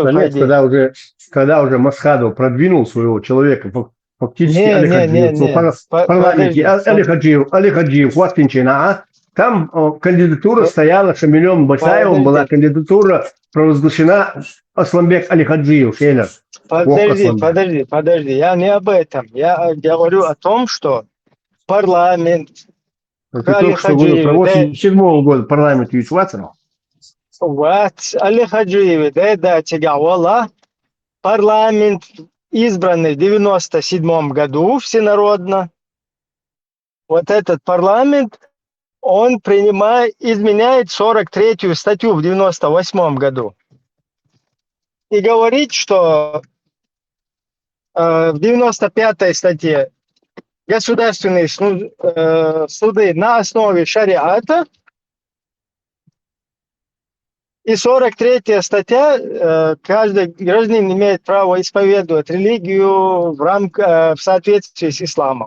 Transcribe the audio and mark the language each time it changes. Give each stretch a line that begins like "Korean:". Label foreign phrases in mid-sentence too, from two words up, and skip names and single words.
Russian: Когда уже Масхадов продвинул своего человека, фактически в парламенте, Али Хаджиев, там кандидатура стояла, Шамилем Басаевым была кандидатура провозглашена Асламбек Али Хаджиев. Подожди, я не об этом. Я говорю о том, что парламент Али Хаджиев 7-го года парламент Юсватсанов. Али Хаджиев, парламент избранный в 97 году всенародно. Вот этот парламент, он изменяет 43-ю статью в 98 году и говорит, что в 95-й статье государственные суды на основе шариата, и 43-я статья, каждый гражданин имеет право исповедовать религию в соответствии с исламом.